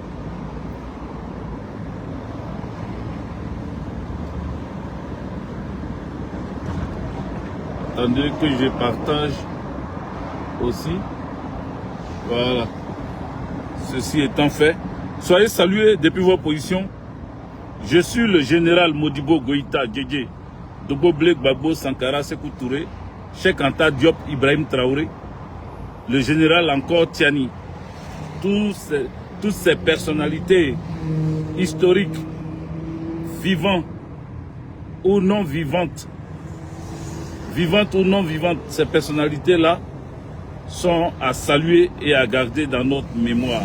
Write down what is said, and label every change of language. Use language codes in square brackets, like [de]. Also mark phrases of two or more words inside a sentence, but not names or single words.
[fr] Attendez que je partage aussi. Voilà. Ceci étant fait, soyez salués depuis vos positions. Je suis le général Modibo Goïta Djedje, Dobo Blek Babo Sankara Sekou Touré, Cheikh Anta Diop Ibrahim Traoré, le général encore Tiani. Toutes ces personnalités historiques, vivantes ou non vivantes, ces personnalités-là sont à saluer et à garder dans notre mémoire.